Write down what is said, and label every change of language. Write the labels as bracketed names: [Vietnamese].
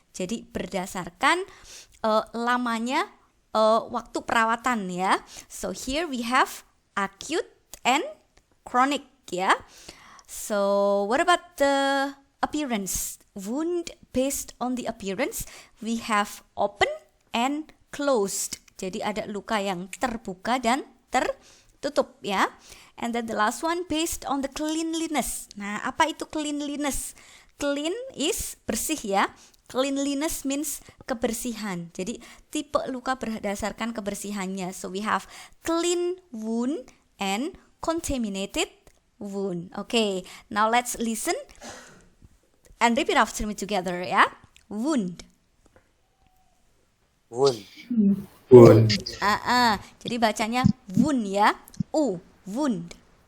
[Indonesian] Jadi berdasarkan lamanya waktu perawatan ya. [English] So here we have acute and chronic ya. So what about the appearance? Wound based on the appearance, we have open and closed. [Indonesian] Jadi ada luka yang terbuka dan tertutup ya. [English] And then the last one based on the cleanliness. [Indonesian] Nah, apa itu cleanliness? [English] Clean is [Indonesian] bersih ya. [English] Cleanliness means kebersihan. [Indonesian] Jadi tipe luka berdasarkan kebersihannya. [English] So we have clean wound and contaminated wound. Okay, now let's listen and repeat after me together ya. Wound. Wound. Wound. [Indonesian] Jadi bacanya wound ya. Wound.